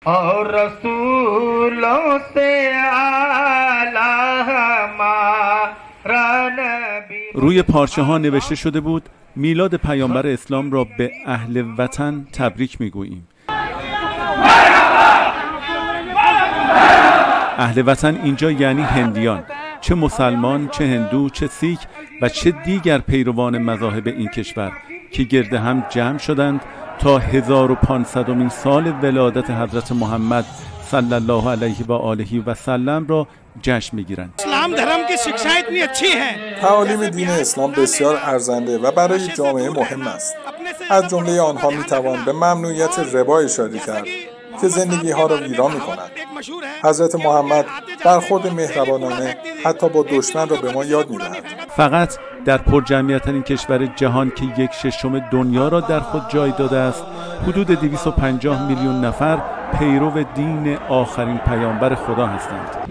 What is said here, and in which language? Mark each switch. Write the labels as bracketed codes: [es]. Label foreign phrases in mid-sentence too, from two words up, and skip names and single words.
[hi] और रसूलों से आला हमारा नबी. [fa] روی پارچه ها نوشته شده بود میلاد پیامبر اسلام را به اهل وطن تبریک میگوییم. اهل وطن اینجا یعنی هندیان، چه مسلمان، چه هندو، چه سیک و چه دیگر پیروان مذاهب این کشور که گرد هم جمع شدند تا 1500مین سال ولادت حضرت محمد [ar] صلی الله علیه و آله و سلم [fa] را جشن میگیرند. [hi] اسلام धर्म की शिक्षाएं इतनी अच्छी हैं. [fa] تعالیم دین اسلام بسیار ارزنده و برای جامعه مهم است. از جمله آنها میتوان به ممنوعیت ربا اشاره کرد که زندگی ها را ویران می‌کند. حضرت محمد برخورد مهربانانه حتی با دشمن را به ما یاد می‌دهد. فقط در پرجمعیت‌ترین کشور جهان که 1/6 دنیا را در خود جای داده است، حدود 250 میلیون نفر پیرو دین آخرین پیامبر خدا هستند.